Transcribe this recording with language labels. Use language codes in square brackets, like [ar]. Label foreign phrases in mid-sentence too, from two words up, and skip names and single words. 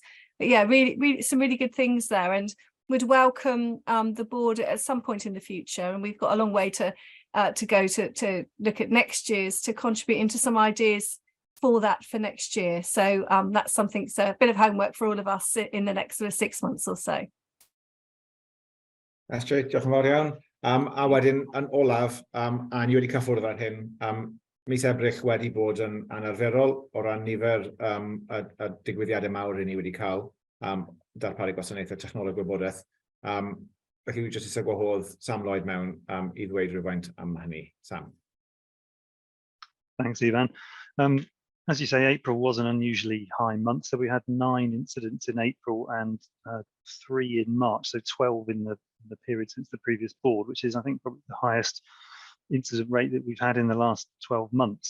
[en] But yeah, really some really good things there, and would welcome the board at some point in the future, and we've got a long way to go to look at next year's, to contribute into some ideas for next year. So that's something, so a bit of homework for all of us in the next sort of 6 months or so. That's great, [cy] diolch yn fawr iawn. A wedyn yn olaf, a ni wedi cyffwrdd ar hyn, mis Ebrill wedi bod yn anarferol o ran nifer y digwyddiadau mawr ni wedi cael, darparu gwasanaethau technoleg wybodaeth. Felly wi jyst eisiau gwahodd Sam Lloyd mewn I ddweud rhywfaint am hynny. Sam. [en] Thanks, Ivan. As you say, April was an unusually high month, so we had 9 incidents in April and 3 in March, so 12 in the period since the previous board, which is, I think, probably the highest incident rate that we've had in the last 12 months.